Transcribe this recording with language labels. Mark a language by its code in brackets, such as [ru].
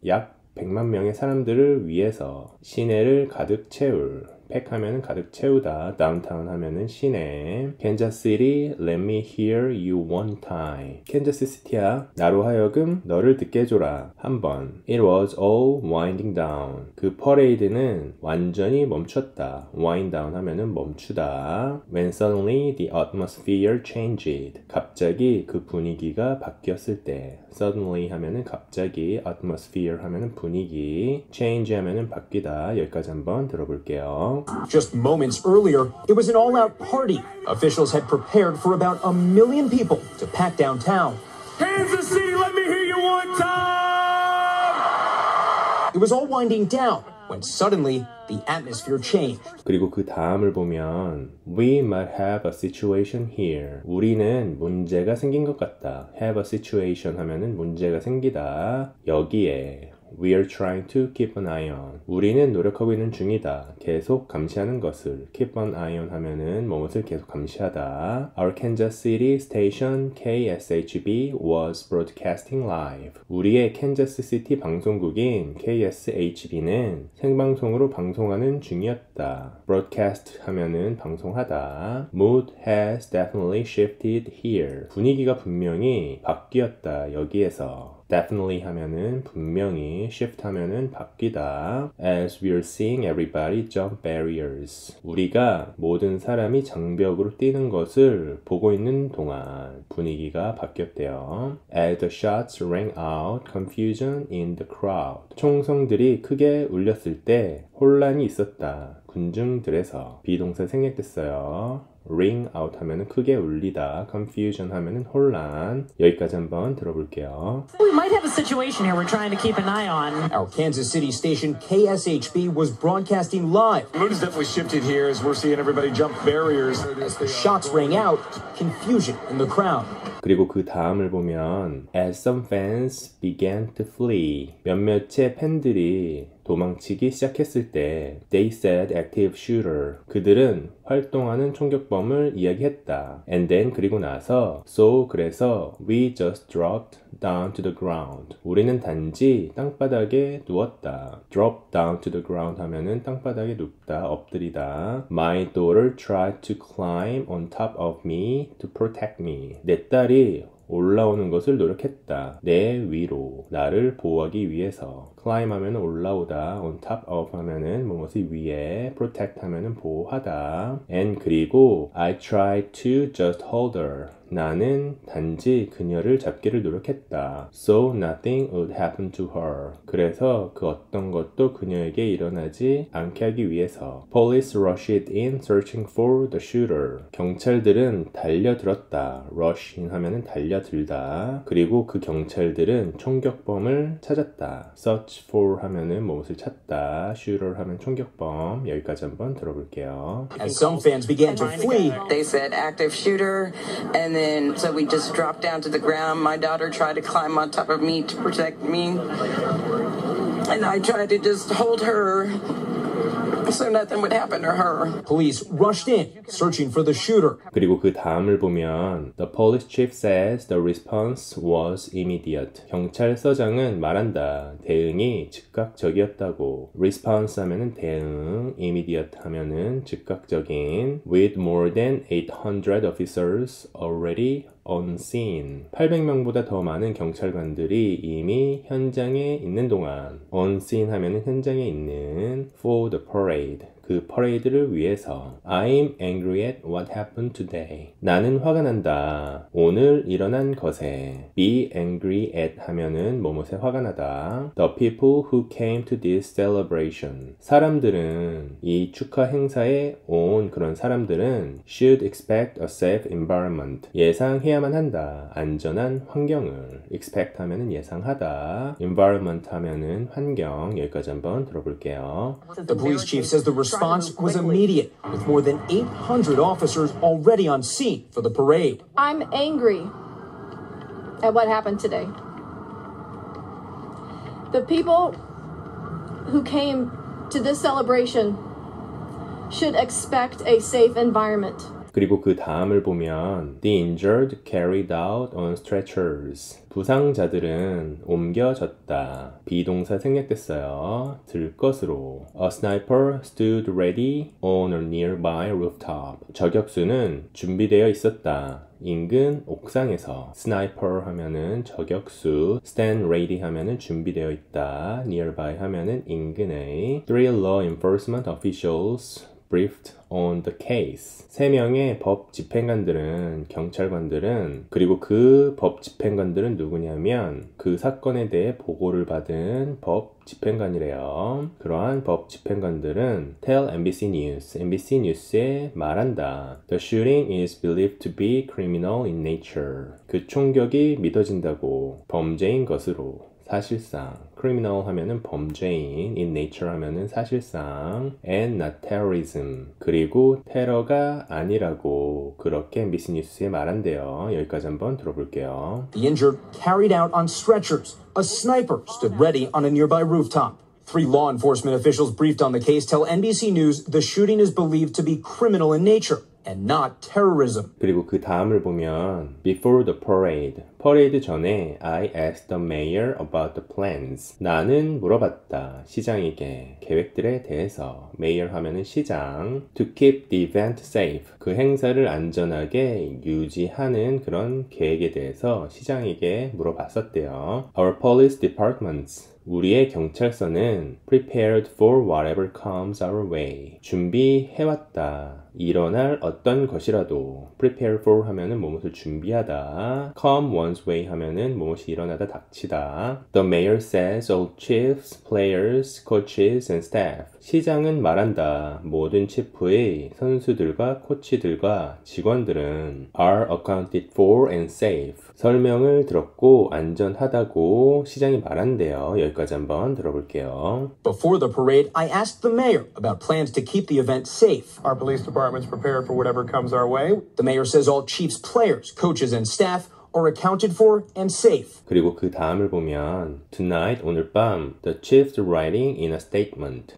[ko] 약 100만 명의 사람들을 위해서 시내를 가득 채울. 팩 하면은 가득 채우다. 다운타운 하면은 시내. [en] Kansas City, let me hear you one time. [ko] 캔자스 시티야, 나로 하여금 너를 듣게 해줘라. 한 번. [en] It was all winding down. [ko] 그 퍼레이드는 완전히 멈췄다. [en] wind down [ko] 하면은 멈추다. [en] When suddenly the atmosphere changed. [ko] 갑자기 그 분위기가 바뀌었을 때. Suddenly 하면은 갑자기, atmosphere 하면은 분위기, change 하면은 바뀌다. 여기까지 한번 들어볼게요. [en] Just moments earlier, it was an all-out party. Officials had prepared for about 1 million people to pack downtown. Kansas City, let me hear you one time! It was all winding down when suddenly the atmosphere changed. [ko] 그리고 그 다음을 보면 [en] We might have a situation here. [ko] 우리는 문제가 생긴 것 같다. [en] Have a situation [ko] 하면은 문제가 생기다. 여기에 [en] We're trying to keep an eye on. [ko] 우리는 노력하고 있는 중이다. 계속 감시하는 것을. [en] keep an eye on [ko] 하면은 무엇을 계속 감시하다. [en] Our Kansas City station KSHB was broadcasting live. [ko] 우리의 캔자스 시티 방송국인 KSHB는 생방송으로 방송하는 중이었다. broadcast 하면은 방송하다. [en] Mood has definitely shifted here. [ko] 분위기가 분명히 바뀌었다. 여기에서. definitely 하면은 분명히, shift 하면은 바뀌다. [en] As we're seeing everybody jump barriers. [ko] 우리가 모든 사람이 장벽으로 뛰는 것을 보고 있는 동안 분위기가 바뀌었대요. [en] As the shots rang out, confusion in the crowd. [ko] 총성들이 크게 울렸을 때 혼란이 있었다. 군중들에서. 비동사 생략됐어요. ring out 하면은 크게 울리다, confusion 하면은 혼란. 여기까지 한번 들어볼게요. [en] We might have a situation here we're trying to keep an eye on. Our Kansas City station KSHB was broadcasting live. The mood has definitely shifted here as we're seeing everybody jump barriers. As the shots rang out, confusion in the crowd. [ko] 그리고 그 다음을 보면 [en] As some fans began to flee. [ko] 몇몇의 팬들이 도망치기 시작했을 때 [en] They said active shooter. [ko] 그들은 활동하는 총격범을 이야기했다. [en] And then [ko] 그리고 나서 [en] So [ko] 그래서 [en] We just dropped down to the ground. [ko] 우리는 단지 땅바닥에 누웠다. [en] Drop down to the ground [ko] 하면은 땅바닥에 눕다, 엎드리다. [en] My daughter tried to climb on top of me to protect me. [ko] 내 딸이 올라오는 것을 노력했다. 내 위로 나를 보호하기 위해서. climb 하면은 올라오다, on top of 하면은 무엇이 위에, protect 하면은 보호하다. [en] and [ko] 그리고 [en] I tried to just hold her. [ko] 나는 단지 그녀를 잡기를 노력했다. [en] So nothing would happen to her. [ko] 그래서 그 어떤 것도 그녀에게 일어나지 않게 하기 위해서. [en] Police rushed in searching for the shooter. [ko] 경찰들은 달려들었다. rush in 하면은 달려들다. 그리고 그 경찰들은 총격범을 찾았다. search for 하면은 무엇을 찾다. shooter 하면 총격범. 여기까지 한번 들어볼게요. [en] As some fans began to flee, They said active shooter, and then so we just dropped down to the ground. My daughter tried to climb on top of me to protect me, and I tried to just hold her so nothing would happen to her. police rushed in, searching for the shooter. [ko] 그리고 그 다음을 보면 [en] The police chief says the response was immediate. [ko] 경찰서장은 말한다. 대응이 즉각적이었다고. response 하면은 대응, immediate 하면은 즉각적인. [en] With more than 800 officers already on scene. [ko] 800명보다 더 많은 경찰관들이 이미 현장에 있는 동안 on scene 하면은 현장에 있는 [en] for the parade. [ko] 그 퍼레이드를 위해서. [en] I'm angry at what happened today. [ko] 나는 화가 난다. 오늘 일어난 것에. Be angry at 하면은 뭐뭇에 화가 나다. [en] The people who came to this celebration. [ko] 사람들은 이 축하 행사에 온 그런 사람들은 [en] should expect a safe environment. [ko] 예상해야만 한다. 안전한 환경을. expect 하면은 예상하다. environment 하면은 환경. 여기까지 한번 들어볼게요. [en] The police chief says the response was immediate, with more than 800 officers already on scene for the parade. I'm angry at what happened today. The people who came to this celebration should expect a safe environment. [ko] 그리고 그 다음을 보면 [en] The injured carried out on stretchers. [ko] 부상자들은 옮겨졌다. 비동사 생략됐어요. 들 것으로. [en] A sniper stood ready on a nearby rooftop. [ko] 저격수는 준비되어 있었다. 인근 옥상에서. sniper 하면은 저격수, stand ready 하면은 준비되어 있다. nearby 하면은 인근의. [en] Three law enforcement officials briefed on the case. [ko] 3명의 법 집행관들은, 경찰관들은, 그리고 그 법 집행관들은 누구냐면 그 사건에 대해 보고를 받은 법 집행관이래요. 그러한 법 집행관들은 [en] tell NBC News, [ko] NBC 뉴스에 말한다. [en] The shooting is believed to be criminal in nature. [ko] 그 총격이 믿어진다고 범죄인 것으로 사실상. criminal 하면은 범죄인, in nature 하면은 사실상, [en] and not terrorism. [ko] 그리고 테러가 아니라고 그렇게 MBC 뉴스에 말한대요. 여기까지 한번 들어볼게요. [en] The injured carried out on stretchers. A sniper stood ready on a nearby rooftop. 3 law enforcement officials briefed on the case tell NBC News the shooting is believed to be criminal in nature and not terrorism. [ko] 그리고 그 다음을 보면 [en] Before the parade, [ko] 퍼레이드 전에 [en] I asked the mayor about the plans. [ko] 나는 물어봤다. 시장에게 계획들에 대해서. mayor 하면은 시장. [en] To keep the event safe. [ko] 그 행사를 안전하게 유지하는 그런 계획에 대해서 시장에게 물어봤었대요. [en] Our police departments. [ko] 우리의 경찰서는 [en] prepared for whatever comes our way. [ko] 준비해왔다. 일어날 어떤 것이라도 prepare for 하면은 무엇을 준비하다. come one's way 하면은 무엇이 일어나다 닥치다. [en] The mayor says all chiefs, players, coaches and staff. [ko] 시장은 말한다. 모든 치프의 선수들과 코치들과 직원들은 [en] are accounted for and safe. [ko] 설명을 들었고 안전하다고 시장이 말한대요. 여기까지 한번 들어볼게요. [en] Before the parade, I asked the mayor about plans to keep the event safe. Our police department's prepared for whatever comes our way. The mayor says all Chiefs players, coaches, and staff are accounted for and safe. [ko] 그리고 그 다음을 보면 [en] Tonight, [ko] 오늘 밤 [en] The chief's writing in a statement.